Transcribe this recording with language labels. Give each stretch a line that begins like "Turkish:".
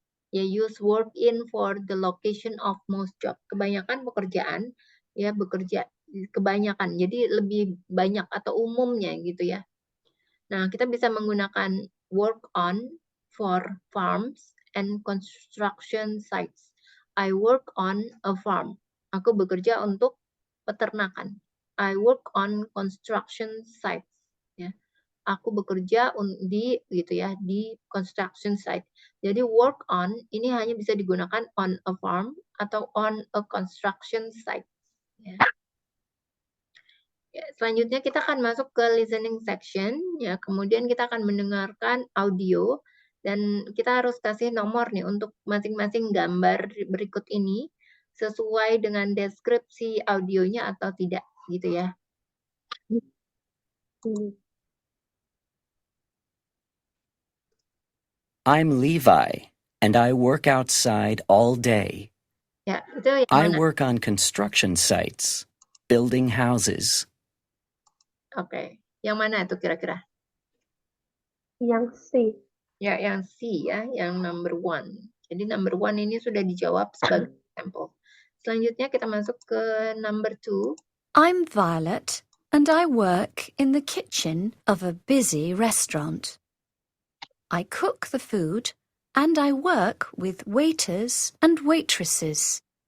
English: Ya, use work in for the location of most job.
Indonesian: Kebanyakan pekerjaan ya bekerja kebanyakan. Jadi lebih banyak atau umumnya gitu ya. Nah, kita bisa menggunakan
English: work on for farms and construction sites. I work on a farm.
Indonesian: Aku bekerja untuk peternakan.
English: I work on construction sites.
Indonesian: Ya. Aku bekerja di construction site. Jadi work on ini hanya bisa digunakan
English: on a farm
Indonesian: atau
English: on a construction site.
Indonesian: Ya. Ya, selanjutnya kita akan masuk ke listening section. Ya, kemudian kita akan mendengarkan audio dan kita harus kasih nomor nih untuk masing-masing gambar berikut ini sesuai dengan deskripsi audionya atau tidak, gitu ya.
English: I'm Levi, and I work outside all day.
Indonesian: Ya, itu yang
English: I
Indonesian: mana?
English: work on construction sites, building houses.
Indonesian: Oke. Yang mana itu kira-kira? Yang C. Ya, yang C ya, yang number one. Jadi number one ini sudah dijawab sebagai sampel. Selanjutnya kita masuk ke number two.
English: I'm Violet, and I work in the kitchen of a busy restaurant. I cook the food, and I work with waiters and waitresses.